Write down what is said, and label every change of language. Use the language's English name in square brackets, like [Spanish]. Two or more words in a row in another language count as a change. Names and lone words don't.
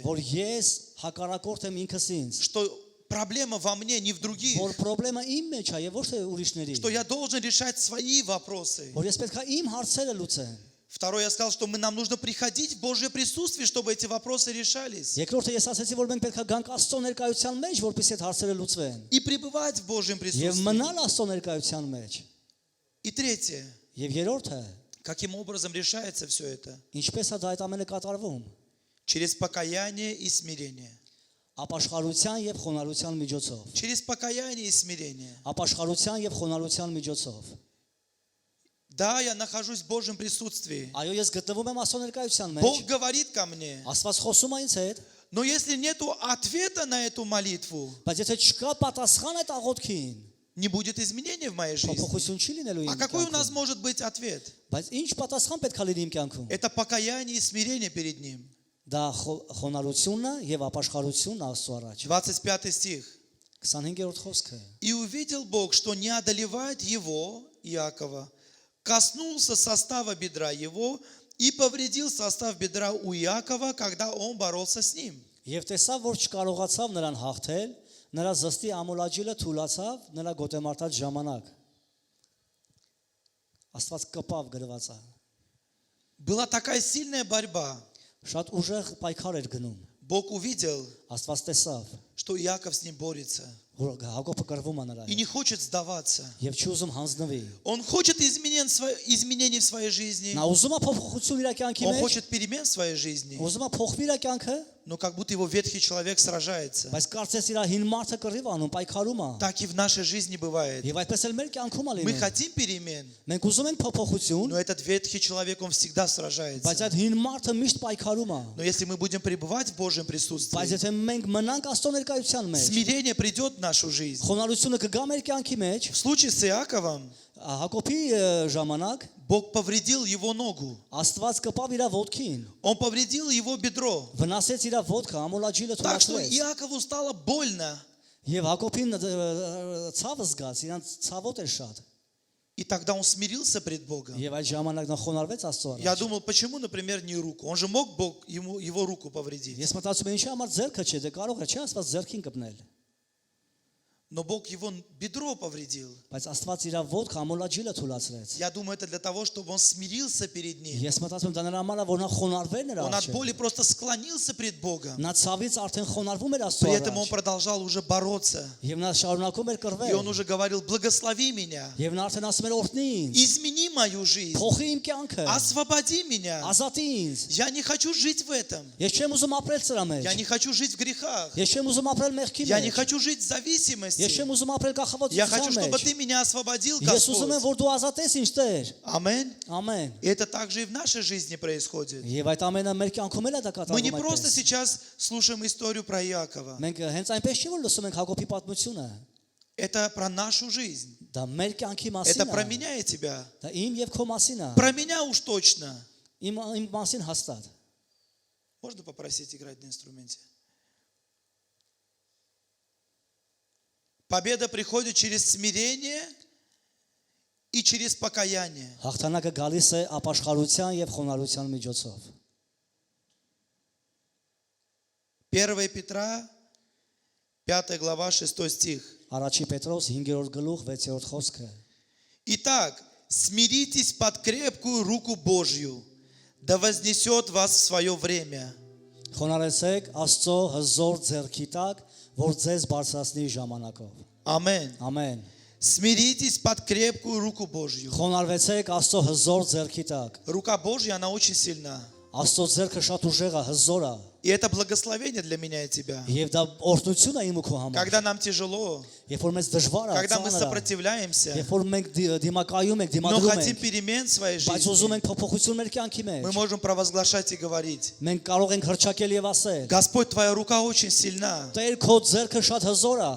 [Armenian] որ ես հակառակորդ եմ ինքս ինձ, [Russian] Что проблема во мне, не в других. [Armenian] որ խնդրեմը իմ մեջ է եւ ոչ թե ուրիշների, [Russian] Что я должен решать свои вопросы. [Armenian] որ ես պետք է իմ հարցերը լուծեմ։ [Russian] Второе, я сказал, что нам нужно приходить в Божье присутствие, чтобы эти вопросы решались. [Armenian] Երկրորդը ես ասացի, որ մենք պետք է գանք Աստծո ներկայության մեջ, որպեսզի այդ հարցերը լուծվեն։ [Russian] И пребывать в Божьем [Armenian] Եվ [Russian] присутствии. [Armenian] մնալ Աստծո ներկայության մեջ։ [Russian] И третье, [Armenian] Եվ երրորդը, [Russian] каким образом решается все это? [Armenian] ինչպես է դա այդ ամենը կատարվում։ [Russian] Через покаяние и смирение. [Armenian] Ապաշխարության եւ խոնարհության միջոցով։ [Russian] Через покаяние и смирение. [Armenian] Ապաշխարության եւ խոնարհության միջոցով։ [Russian] Да, я нахожусь в Божьем присутствии. [Armenian] Այո, ես գտնվում եմ Աստծո ներկայության մեջ։ [Russian] Бог говорит ко мне. [Armenian] Աստված խոսում է ինձ հետ, [Russian] Но если нету ответа на эту молитву, [Armenian] բայց եթե չկա պատասխան այդ աղոթքին, [Russian] не будет изменения в моей жизни. [Armenian] փոփոխություն չի լինելու [Russian] А [Armenian] իմ [Russian] какой у нас [Armenian] կյանքում։ [Russian] может быть ответ? [Armenian] Բայց ինչ պատասխան պետք է լինի իմ կյանքում։ [Russian] Это покаяние и смирение перед Ним. [Armenian] Դա խոնարհությունն է եւ ապաշխարությունն է Աստծո առաջ։ [Russian] 25 стих. [Armenian] 25-րդ խոսքը։ [Russian] И увидел Бог, что не одолевает его, Иакова, коснулся состава бедра его и повредил состав бедра у Иакова, когда он боролся с ним. [Armenian] Եվ տեսավ, որ չկարողացավ նրան հաղթել, նրա զստի ամոլաջիլը թուլացավ նրա գոտեմարտած ժամանակ։ Աստված կպավ գրված է։ [Russian] Была такая сильная борьба. [Armenian] Շատ ուժեղ պայքար էր գնում։ [Russian] Бог увидел, [Armenian] Աստված տեսավ, [Russian] что Иаков с ним борется [Armenian] որ Հակոբը կռվում է նրա [Russian] и [Armenian] հետ [Russian] не хочет сдаваться. [Armenian] եւ չի ուզում հանձնվի։ [Russian] Он хочет изменений в своей жизни. [Armenian] Նա ուզում է փոփոխություն իր կյանքի [Russian] Он [Armenian] մեջ, [Russian] хочет перемен в своей жизни. [Armenian] ուզում է փոխվի իր կյանքը, [Russian] Но как будто его ветхий человек сражается. [Armenian] բայց կարծես իր հին մարդը կռիվ անում, պայքարում է։ [Russian] Так и в нашей жизни бывает. [Armenian] Եվ այդպես էլ մեր կյանքում է [Russian] Мы [Armenian] լինում։ [Russian] хотим перемен, [Armenian] Մենք ուզում ենք փոփոխություն, [Russian] но этот ветхий человек, он всегда [Armenian] բայց [Russian] сражается. [Armenian] այդ հին մարդը միշտ պայքարում է։ [Russian] Но если мы будем пребывать в Божьем [Armenian] Բայց [Russian] присутствии, [Armenian] եթե մենք մնանք Աստծո ներկայության մեջ, [Russian] смирение придет в нашу жизнь. [Armenian] խոնարհությունը կգա մեր կյանքի մեջ, [Russian] В случае с Иаковом [Armenian] Հակոբի ժամանակ [Russian] Бог повредил его ногу. [Armenian] Աստված կպավ իր ոտքին, [Russian] Он повредил его бедро. [Armenian] վնասեց իր ոտքը, ամոլաջիլը [Russian] Так что [Armenian] թույլատրեց։ [Russian] Иакову стало больно. [Armenian] Եվ Հակոբին ցավը զգաց, իրան ցավոտ էր շատ։ [Russian] И тогда он смирился пред Богом. [Armenian] Եվ այդ ժամանակ նա խոնարհվեց Աստծո [Russian] Я [Armenian] առաջ։ [Russian] думал, почему, например, не руку? Он же мог Бог его руку повредить. [Armenian] Ես մտածում եմ, ինչի համար ձեռքը չէ, դե կարող է չէ Աստված ձեռքին կպնել։ [Russian] Но Бог его бедро повредил. [Armenian] Բայց Աստված իր ոտքը ամոլաջիլը թույլատրեց։ [Russian] Я думаю, это для того, чтобы он смирился перед ним. [Armenian] Ես մտածում եմ դա նրա համար է, որ նա խոնարհվեր նրա [Russian] Он от [Armenian] առաջ։ [Russian] боли просто склонился пред Богом. [Armenian] Նա ցավից արդեն խոնարհվում էր Աստծո [Russian] При этом он [Armenian] առաջ։ [Russian] продолжал уже бороться. [Armenian] Եվ նա շարունակում էր [Russian] И [Armenian] կռվել։ [Russian] он уже говорил, благослови меня. [Armenian] Եվ նա արդեն ասում էր օրհնի ինձ, [Russian] Измени мою жизнь. [Armenian] փոխի իմ կյանքը, [Russian] Освободи меня. [Armenian] ազատի ինձ։ [Russian] Я не хочу жить в этом. [Armenian] Ես չեմ ուզում ապրել սրա [Russian] Я [Armenian] մեջ։ [Russian] не хочу жить в грехах. [Armenian] Ես չեմ ուզում ապրել մեղքի [Russian] Я не [Armenian] մեջ։ [Russian] хочу жить в [Armenian] Ես [Russian] зависимости. [Armenian] չեմ ուզում ապրել [Russian] Я хочу, [Armenian] կախվածության [Russian] чтобы [Armenian] մեջ։ [Russian] ты меня освободил, [Armenian] Ես ուզում եմ, [Russian] Господь. [Armenian] որ դու ազատես ինձ Տեր։ [Russian] Аминь. [Armenian] Ամեն։ [Russian] И это также и в нашей жизни происходит. [Armenian] Եվ այդ ամենը մեր կյանքում էլ է դա [Russian] Мы не [Armenian] կատարվում [Russian] просто [Armenian] այդպես։ [Russian] сейчас слушаем историю про Иакова. [Armenian] Մենք հենց այնպես չի որ լսում ենք Հակոբի պատմությունը։ [Russian] Это про нашу жизнь. [Armenian] Դա մեր կյանքի [Russian] Это [Armenian] մասին [Russian] про [Armenian] է։ [Russian] меня и тебя. [Armenian] Դա իմ եւ քո մասին է։ [Russian] Про меня уж точно. [Armenian] Իմ մասին հաստատ։ [Russian] Можно попросить играть на инструменте? Победа приходит через смирение и через покаяние. [Armenian] Հաղթանակը գալիս է ապաշխարության եւ խոնարհության միջոցով։ [Russian] 1 Петра, 5 глава, 6 стих. [Armenian] Առաջի Պետրոս 5-րդ գլուխ 6-րդ խոսքը։ [Russian] Итак, смиритесь под крепкую руку Божью, да вознесет вас в свое время. [Armenian] Խոնարհեցեք Աստծո հզոր ձեռքի տակ, որ ձեզ բարձրացնի ժամանակով։ Ամեն. Ամեն։ [Russian] Смиритесь под крепкую руку Божью. [Armenian] Խոնարհեցեք Աստծո հզոր ձեռքի տակ։ [Russian] Рука Божья, она очень сильна. [Armenian] Աստծո ձեռքը շատ ուժեղ է, հզոր է։ [Russian] И это благословение для меня и тебя. [Armenian] Եվ դա օրհնություն է իմ ու քո համար։ [Russian] Когда нам тяжело, [Armenian] Երբ որ մեզ դժվար է, [Russian] когда мы [Armenian] ծանր է, [Russian] сопротивляемся, [Armenian] երբ որ մենք դիմակայում ենք, [Russian] но [Armenian] դիմադրում [Russian] хотим [Armenian] ենք, [Russian] перемен в своей [Armenian] բայց ուզում [Russian] жизни, [Armenian] ենք փոփոխություն մեր կյանքի [Russian] мы [Armenian] մեջ, [Russian] можем провозглашать и говорить: [Armenian] մենք կարող ենք հրճակել եւ ասել. [Russian] Господь, Твоя рука очень сильна. [Armenian] Տեր քո ձեռքը շատ հզոր է։